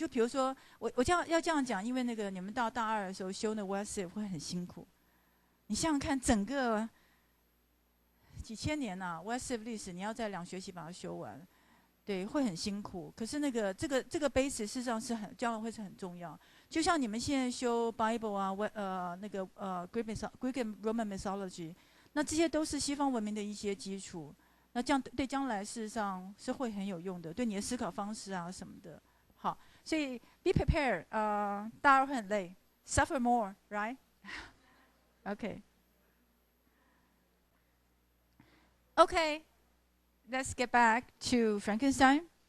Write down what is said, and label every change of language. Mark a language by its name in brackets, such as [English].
[Chinese] 就比如说，我要这样讲，因为那个你们到大二的时候修那 WSF 会很辛苦。你想想看，整个几千年呐，WSF 历史你要在2学期把它修完，对，会很辛苦。可是那个这个 base 事实上是将来会是很重要。就像你们现在修 Bible 啊，那个 [English] Greek and Roman mythology。 [Chinese] 那这些都是西方文明的一些基础，那这样对将来事实上是会很有用的，对你的思考方式啊什么的。好，所以 [English] be prepared， [Chinese] 大二会很累 ， [English] suffer more， right？ Okay, let's get back to Frankenstein.